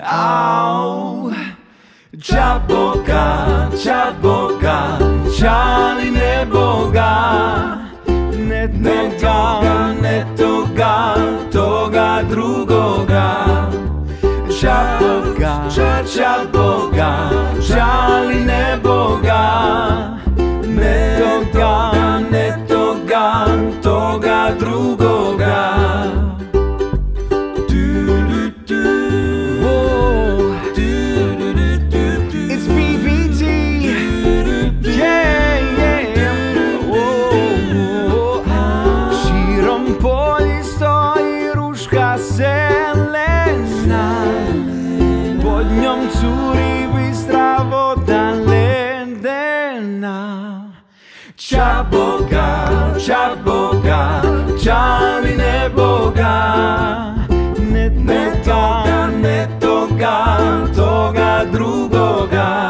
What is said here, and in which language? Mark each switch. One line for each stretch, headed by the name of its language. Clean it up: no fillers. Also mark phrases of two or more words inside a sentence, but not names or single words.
Croatian: Au, ča Boga, ča li ne Boga, ne toga, toga drugoga. Ča Boga, ča li ne Boga, ne toga, toga drugoga.
English: It's BBT, yeah.
Croatian: Širom polji stoji ruška zelena, pod njom curi bistra voda ledena. Ča Boga, ča li ne Boga, ne toga, toga drugoga.